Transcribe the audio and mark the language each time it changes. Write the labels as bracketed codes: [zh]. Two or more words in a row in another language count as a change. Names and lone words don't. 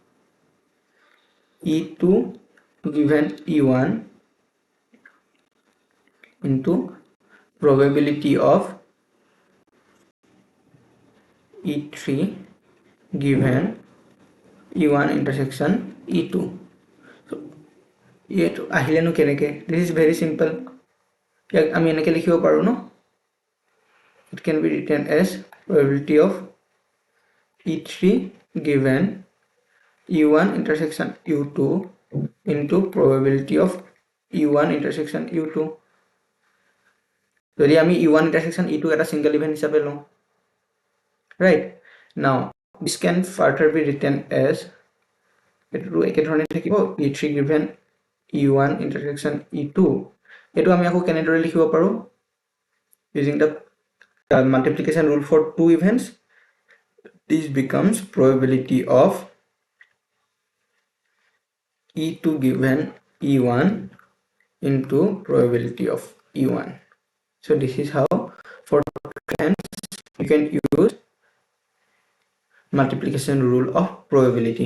[en] E2 given E1 into probability of E3 given E1 intersection E2. [as] So ये আহিলে নো কেনেকে? [en] This is very simple. [as] ইয়াক আমি এনেকে লিখিব পাৰো ন? [en] It can be written as probability of E3 given E1 intersection U2 into probability of E1 intersection U2. [as] যদি আমি [en] E1 intersection E2 [as] এটা [en] single event [as] হিসাবে লওঁ, right? [en] Now this can further be written as [as] এটো একে ধৰণে থাকিব [en] E3 given E1 intersection E2. [as] এটো আমি আকৌ কেনেদৰে লিখিব পাৰো? [en] Using the multiplication rule for two events, this becomes probability of E2 given E1 into probability of E1. So this is how for events you can use multiplication rule of probability.